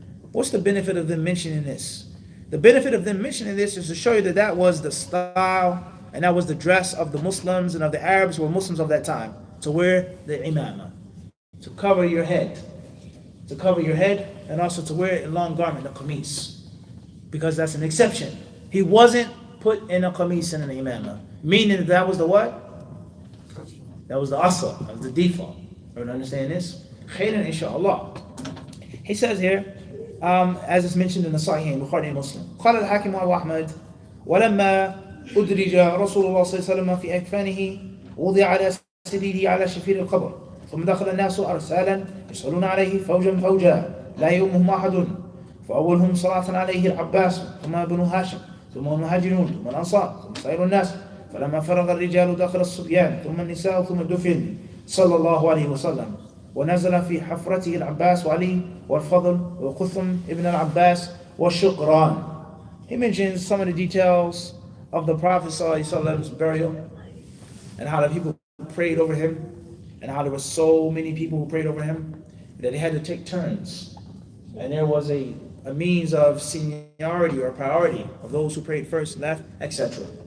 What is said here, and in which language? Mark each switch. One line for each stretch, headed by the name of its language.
English: What's the benefit of them mentioning this? The benefit of them mentioning this is to show you that that was the style and that was the dress of the Muslims and of the Arabs who were Muslims of that time, to wear the imamah, to cover your head, and also to wear a long garment, a qamis, because that's an exception He wasn't put in a qamis and an imamah. Meaning that was the what? That was the asl, that was the default. Everyone understand this? Khairan inshaAllah. He says here, as is mentioned in the Sahih Bukhari and Muslim.
Arabic: قال الحاكم أبو أحمد ولما أدرج رسول الله صلى الله عليه وسلم في أكفانه وضع على سريره على شفير القبر ثم دخل الناس أرسالا يصلون عليه فوجا فوجا لا يؤمهم أحد فأولهم صلاة عليه العباس ثم بنو هاشم ثم المهاجرون ثم الأنصار ثم سائر الناس فلما فرغ الرجال دخل الصبيان ثم النساء ثم الدفن صلى الله عليه وسلم ونزل في حفرته العباس وعلي والفضل وقثم ابن العباس والشقران.
English: He mentions some of the details of the Prophet ﷺ's burial and how the people prayed over him and how there were so many people who prayed over him that they had to take turns. And there was a means of seniority or priority of those who prayed first, left, etc.